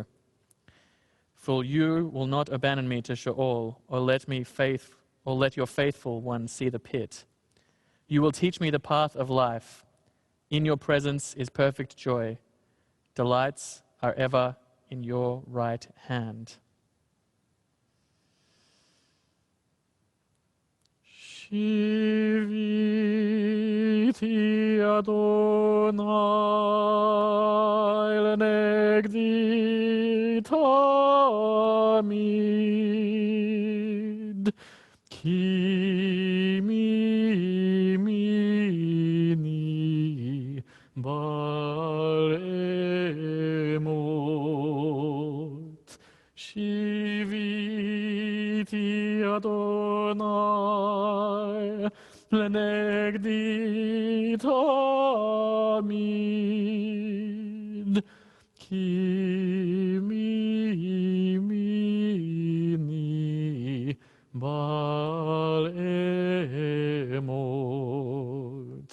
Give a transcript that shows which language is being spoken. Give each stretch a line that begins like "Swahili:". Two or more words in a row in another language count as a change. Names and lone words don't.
English: For you will not abandon me to Sheol, or let your faithful one see the pit. You will teach me the path of life. In your presence is perfect joy. Delights are ever in your right hand.
Hebrew: שיויתי אדני לנגדי תמיד, כי מימיני בל אמוט. שיויתי אדני לנגדי תמיד, כי מימיני בל אמוט.